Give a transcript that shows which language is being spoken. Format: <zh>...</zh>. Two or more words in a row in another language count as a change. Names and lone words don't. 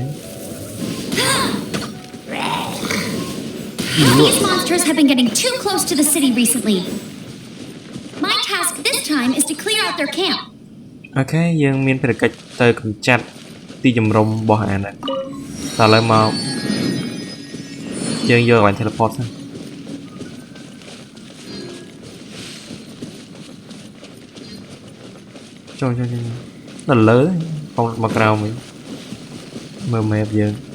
<en>These monsters have been getting too close to the city recently. My task this time is to clear out their camp.</en> <km>អូខេយើងមានភារកិច្ចទៅកម្ចាត់ទីជំរំរបស់អាហ្នឹងតើឥឡូវមក យើងយកកន្លែង teleport សិនចូលដល់លើផងមកក្រៅវិញមើល map យើង</km>